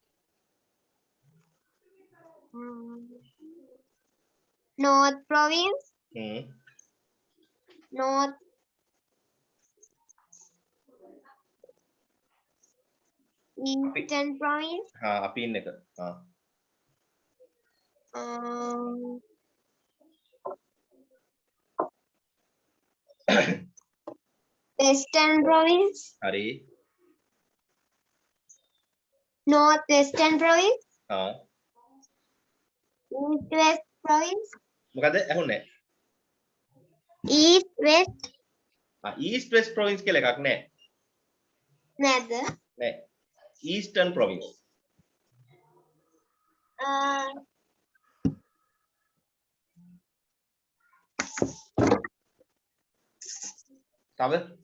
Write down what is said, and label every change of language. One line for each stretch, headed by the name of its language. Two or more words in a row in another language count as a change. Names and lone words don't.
English: North Province, හ්ම් North Eastern Province,
Sinhala: අපි ඉන්න එක
English: Western Province,
Sinhala: හරි
English: North Western Province, East West Province,
Sinhala: මොකද ඇහුන්නේ
English: East West East West Province
Sinhala: කියලා එකක් නැහැ නැද්ද? නෑ
English: Eastern Province
Sinhala: තව